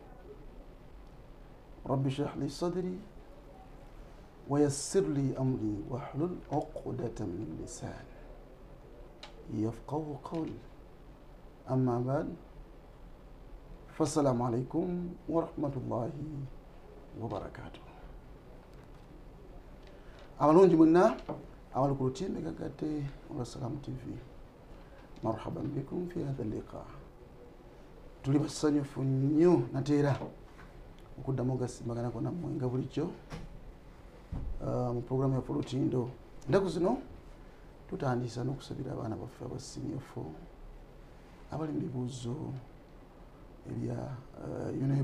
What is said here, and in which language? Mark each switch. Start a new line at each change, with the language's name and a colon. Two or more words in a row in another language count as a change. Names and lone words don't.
Arabic: رب اشرح لي صدري ويسر لي أمري واحلل عقدة من لساني يفقهوا قولي. أما بعد فالسلام عليكم ورحمة الله وبركاته.
Ganda: abalungi mwenna abali ku lutimbe gagadde olwa Salamu TV,
Arabic: مرحبا بكم في هذا لقاء.
Ganda: Tuli basanyufu nnyo nateera okuddamu ogasimbaganako nammwe nga bulijjo mu programu yaffe olutindo. Ennaku zino tutandisa n'okusabira abaana baffe abasimyefu abali mu bibuuzo ebya UNEP.